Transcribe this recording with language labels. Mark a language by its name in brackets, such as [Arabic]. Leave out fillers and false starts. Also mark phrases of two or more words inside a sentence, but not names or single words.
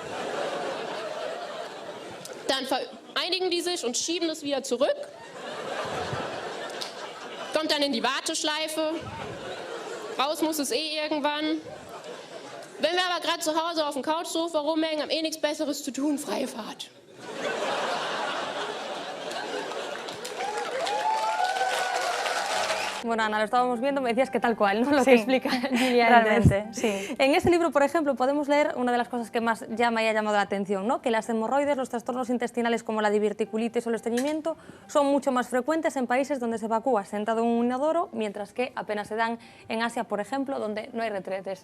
[German] Dann vereinigen die sich und schieben es wieder zurück. Kommt dann in die Warteschleife. Raus muss es irgendwann. Wenn wir aber gerade zu Hause auf dem Couchsofa rumhängen, haben nichts Besseres zu tun, freie Fahrt. [Spanish] Bueno, Ana, lo estábamos viendo, me decías que tal cual, ¿no? Lo que explica Julia realmente, sí. En ese libro, por ejemplo, podemos leer una de las cosas que más ya me haya llamado la atención, ¿no? Que las hemorroides, los trastornos intestinales como la diverticulitis o el estreñimiento son mucho más frecuentes en países donde se evacúa sentado en un inodoro, mientras que apenas se dan en Asia, por ejemplo, donde no hay retretes.